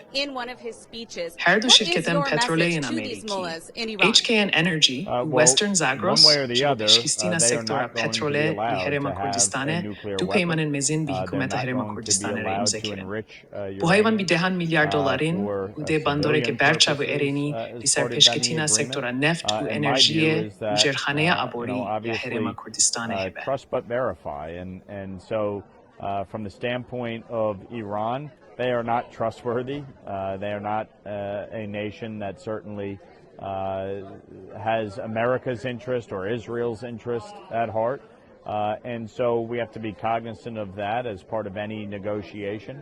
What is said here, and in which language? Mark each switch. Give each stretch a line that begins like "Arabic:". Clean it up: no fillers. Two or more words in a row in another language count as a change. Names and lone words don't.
Kurdish: Her du şirketên petrolê yên Amerîkî, HKN Energy û Western Zagros ji bo pêşxîstina sektora petrolê li Herêma Kurdistanê du peymanên mezin bi hikûmeta Herêma Kurdistanê re imzekirin. Bu hayvan bi dehan milyar dolarên û dê bandoreke berçav û erênî li ser pêşketina sektora neft û enerjiyê û jêrxaneya aborî ya Herêma Kurdistanê hebe.
English: From the standpoint of Iran, they are not trustworthy. They are not a nation that certainly has America's interest or Israel's interest at heart. And so we have to be cognizant of that as part of any negotiation.